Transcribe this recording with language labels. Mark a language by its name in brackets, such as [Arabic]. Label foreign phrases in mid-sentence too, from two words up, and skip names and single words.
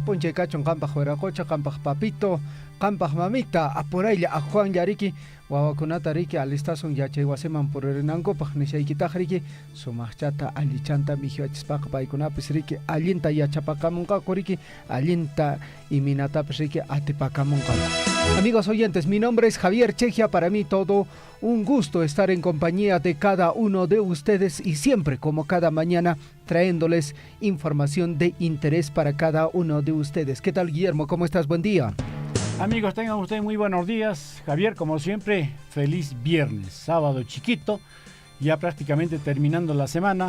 [Quechua] punche kachon qampaq wiraqucha qampaq papito qampaq mamita apuraylla aquwan yariki wawakunata riki alistasun yachay wasiman purinankupaq nishaykitaq riki sumaqchata allichanta mijiwachispaqa paykunapis riki allinta yachapakamunqaku riki allinta iminatapas riki atipakamunqaku. [Spanish] Amigos oyentes, mi nombre es Javier Chejia, para mí todo un gusto estar en compañía de cada uno de ustedes y siempre como cada mañana trayéndoles información de interés para cada uno de ustedes. ¿Qué tal, Guillermo? ¿Cómo estás? Buen día. Amigos, tengan ustedes muy buenos días. Javier, como siempre, feliz viernes, sábado chiquito, ya prácticamente terminando la semana.